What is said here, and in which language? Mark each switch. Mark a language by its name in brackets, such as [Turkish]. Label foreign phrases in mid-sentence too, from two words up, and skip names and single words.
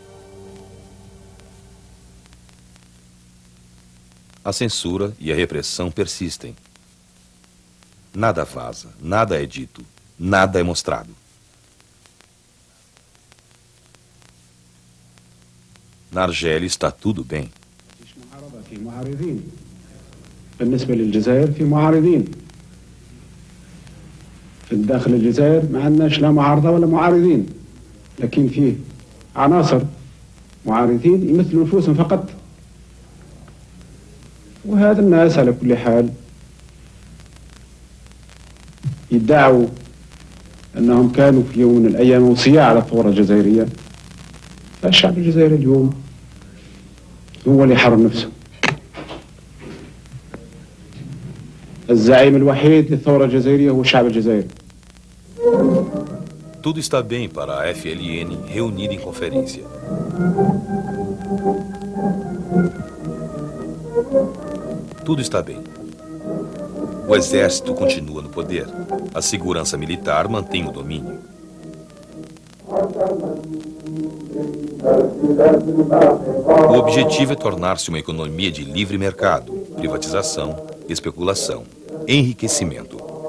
[Portuguese] A censura e a repressão persistem. Nada vaza, nada é dito, nada é mostrado. Na Argélia está tudo bem. [Arabic] بالنسبة للجزائر في معارضين في الداخل الجزائر ما عندناش لا معارضة ولا معارضين لكن فيه عناصر معارضين يمثلوا نفوسهم فقط وهذا الناس على كل حال يدعوا أنهم كانوا في يوم من الأيام أوصياء على الثورة الجزائرية. فالشعب الجزائري اليوم هو اللي حرر نفسه. الزعيم الوحيد للثورة الجزائرية هو الشعب الجزائري. [Portuguese] Tudo está bem para a FLN reunida em conferência. Tudo está bem. O exército continua no poder. A segurança militar mantém o domínio. O objetivo é tornar-se uma economia de livre mercado, privatização, especulação, enriquecimento.